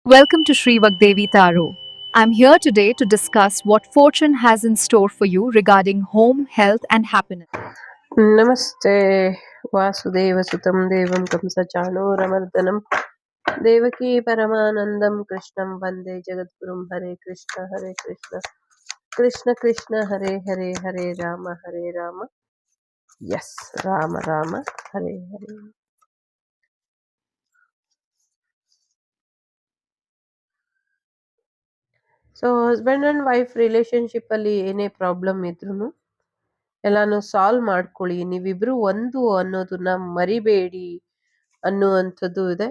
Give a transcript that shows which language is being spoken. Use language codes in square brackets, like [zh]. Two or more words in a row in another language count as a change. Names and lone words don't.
[en] Welcome to Sri Vagdevi Taro. I'm here today to discuss what fortune has in store for you regarding home, health, and happiness. [sa] ನಮಸ್ತೆ ವಾಸುದೇವಸುತಂ ದೇವಂ ಕಂಸಚಾಣೂರಮರ್ದನಂ ದೇವಕೀ ಪರಮಾನಂದಂ ಕೃಷ್ಣಂ ವಂದೇ ಜಗದ್ಗುರುಂ ಹರೇ ಕೃಷ್ಣ ಕೃಷ್ಣ ಕೃಷ್ಣ ಹರೇ ಹರೇ ಹರೇ ರಾಮ ಎಸ್ ರಾಮ ರಾಮ ಹರೇ ಹರೇ. [en] so husband and wife relationship [kn] ಅಲ್ಲಿ ಏನೇ ಪ್ರಾಬ್ಲಮ್ ಇದ್ರು ಎಲ್ಲಾನು ಸಾಲ್ವ್ ಮಾಡ್ಕೊಳ್ಳಿ, ನೀವಿಬ್ರು ಒಂದು ಅನ್ನೋದನ್ನ ಮರಿಬೇಡಿ ಅನ್ನುವಂಥದ್ದು ಇದೆ.